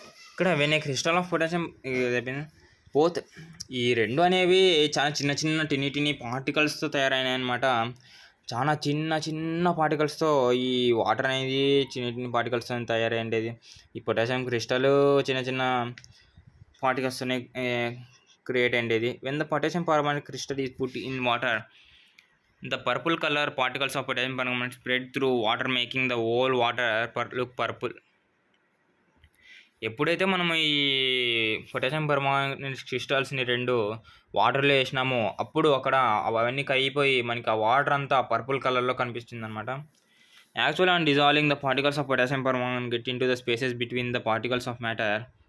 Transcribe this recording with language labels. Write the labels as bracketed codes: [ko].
[te] ఇక్కడ [en] when a crystal of potassium both [te] ఈ రెండు అనేవి చాలా చిన్న టినీ పార్టికల్స్తో తయారైనాయి అనమాట. చాలా చిన్న పార్టికల్స్తో ఈ వాటర్ అనేది చిన్న పార్టికల్స్తో తయారైండేది. ఈ పొటాషియం క్రిస్టల్ చిన్న పార్టికల్స్తోనే క్రియేట్ అయ్యేది. [en] When the potassium permanganate crystal is put in water, the purple color particles of potassium permanganate spread through water making the whole water look purple. [te] ఎప్పుడైతే మనం ఈ పొటాషియం పర్మాంగనేట్ క్రిస్టల్స్ని 2 వాటర్లో వేసినామో అప్పుడు అక్కడ అవన్నీ కరిగిపోయి మనకి ఆ వాటర్ అంతా పర్పుల్ కలర్లో కనిపిస్తుంది అనమాట. [en] Actual and dissolving the particles of potassium permanganate get into the spaces between the particles of matter.